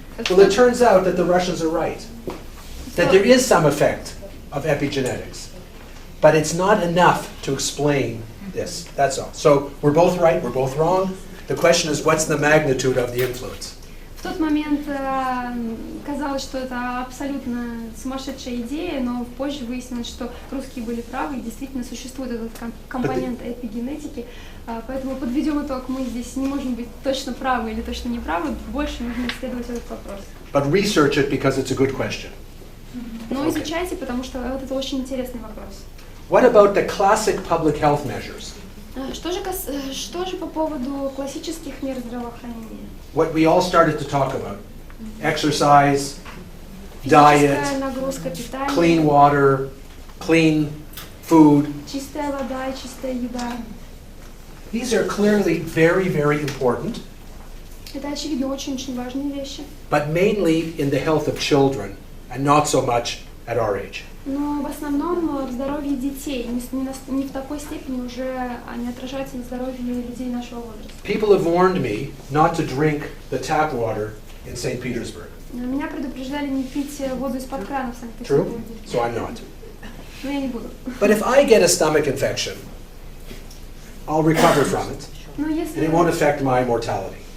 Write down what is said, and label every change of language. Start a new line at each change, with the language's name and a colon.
English: Well, it turns out that the Russians are right, that there is some effect of epigenetics, but it's not enough to explain this. That's all. So we're both right, we're both wrong. The question is, what's the magnitude of the influence?
Russian: В тот момент казалось, что это абсолютно сумасшедшая идея, но позже выяснилось, что русские были правы, и действительно существует этот компонент эпигенетики. Поэтому подведем итог, мы здесь не можем быть точно правы или точно неправы, больше нужно исследовать этот вопрос.
English: But research it because it's a good question.
Russian: Но изучайте, потому что вот это очень интересный вопрос.
English: What about the classic public health measures?
Russian: Что же по поводу классических мер здравоохранения?
English: What we all started to talk about. Exercise, diet, clean water, clean food.
Russian: Чистая вода и чистая еда.
English: These are clearly very, very important,
Russian: Это, очевидно, очень-очень важные вещи.
English: but mainly in the health of children and not so much at our age.
Russian: Но в основном в здоровье детей, не в такой степени уже они отражаются на здоровье людей нашего возраста.
English: People have warned me not to drink the tap water in St. Petersburg.
Russian: Меня предупреждали не пить воду из-под крана в
English: True?
Russian: Санкт-Петербурге.
English: So I'm not.
Russian: Но я не буду.
English: But if I get a stomach infection, I'll recover from it,
Russian: Но
English: and it won't affect my mortality.